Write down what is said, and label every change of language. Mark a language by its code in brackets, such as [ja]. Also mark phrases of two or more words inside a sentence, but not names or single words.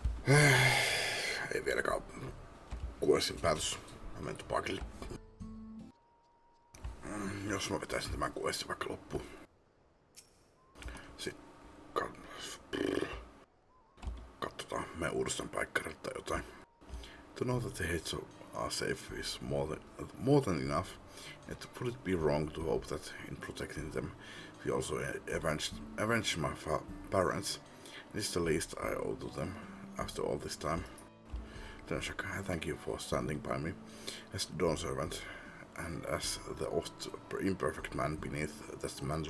[fi] Ei vieläkään kuestin päätös. Mä menen tupakille. Jos mä vetäisin tämän kuestin vaikka loppuun. Sitten katsotaan, me uudestaan paikkarille tai jotain. [en] To know that the heads are safe is more than enough. Yet would it be wrong to hope that in protecting them we also avenge my parents? It is the least I owe to them after all this time. Then I thank you for standing by me as the dawn servant and as the oft imperfect man beneath that mantle.